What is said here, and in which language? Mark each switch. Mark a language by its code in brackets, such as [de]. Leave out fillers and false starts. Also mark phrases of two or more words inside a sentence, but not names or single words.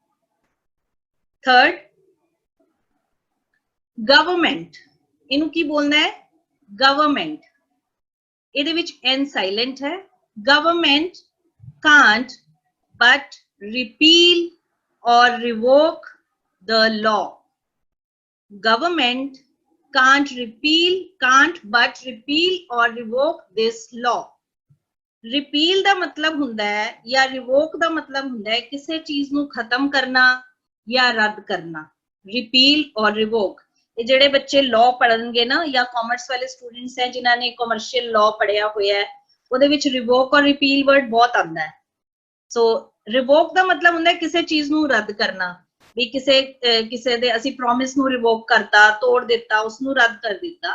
[en] third, government. [pa] ਇਹਨੂੰ ਕੀ ਬੋਲਣਾ ਹੈ? ਗਵਰਨਮੈਂਟ। ਇਹਦੇ ਵਿੱਚ n ਸਾਇਲੈਂਟ ਹੈ। [en] ਗਵਰਨਮੈਂਟ can't but repeal or revoke the law। government can't but repeal or revoke this law। [pa] repeal ਦਾ ਮਤਲਬ ਹੁੰਦਾ ਹੈ ਜਾਂ revoke ਦਾ ਮਤਲਬ ਹੁੰਦਾ ਹੈ ਕਿਸੇ ਚੀਜ਼ ਨੂੰ ਖਤਮ ਕਰਨਾ ਜਾਂ ਰੱਦ ਕਰਨਾ। [en] repeal or revoke। [pa] ਇਹ ਜਿਹੜੇ ਬੱਚੇ law ਪੜ੍ਹਨਗੇ ਨਾ, ਜਾਂ ਕਾਮਰਸ ਵਾਲੇ ਸਟੂਡੈਂਟਸ ਹੈ ਜਿਨ੍ਹਾਂ ਨੇ ਕਮਰਸ਼ੀਅਲ law ਪੜ੍ਹਿਆ ਹੋਇਆ ਹੈ, ਉਹਦੇ ਵਿੱਚ [en] revoke or repeal word [pa] ਬਹੁਤ ਆਉਂਦਾ ਹੈ। ਸੋ ਰਿਵੋਕ ਦਾ ਮਤਲਬ ਹੁੰਦਾ ਹੈ ਕਿਸੇ ਚੀਜ਼ ਨੂੰ ਰੱਦ ਕਰਨਾ, ਵੀ ਕਿਸੇ ਦੇ ਅਸੀਂ ਪ੍ਰੋਮਿਸ ਨੂੰ ਰਿਵੋਕ ਕਰਤਾ, ਤੋੜ ਦਿੱਤਾ, ਉਸ ਨੂੰ ਰੱਦ ਕਰ ਦਿੱਤਾ।